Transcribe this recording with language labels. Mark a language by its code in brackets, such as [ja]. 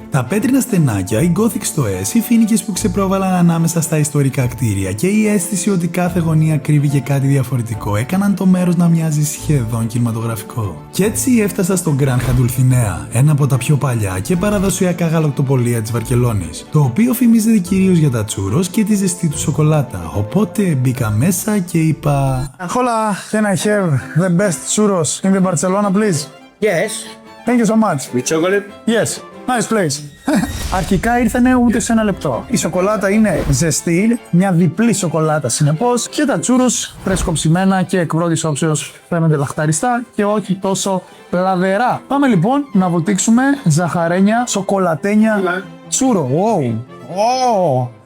[el] Τα πέτρινα στενάκια, οι Gothic στοές, οι φοίνικες που ξεπρόβαλαν ανάμεσα στα ιστορικά κτίρια και η αίσθηση ότι κάθε γωνία κρύβει και κάτι διαφορετικό έκαναν το μέρος να μοιάζει σχεδόν κινηματογραφικό. Κι έτσι έφτασα στο Gran Dulcinea, ένα από τα πιο παλιά και παραδοσιακά γαλακτοπολία της Βαρκελόνης, το οποίο φημίζεται κυρίως για τα τσούρος και τη ζεστή του σοκολάτα. Οπότε μπήκα μέσα και είπα: [en] Hola, can I have the best churros in the Barcelona, please? Yes. Thank you so much. With chocolate? Yes. Nice place. [el] Αρχικά ήρθανε ούτε σε ένα λεπτό. Η σοκολάτα είναι ζεστή, μια διπλή σοκολάτα συνεπώς, και τα τσούρος φρεσκοψημένα και εκ πρώτης όψεως φαίνονται λαχταριστά και όχι τόσο πλαδερά. Πάμε λοιπόν να βουτήξουμε ζαχαρένια, σοκολατένια τσούρο. Wow. Oh.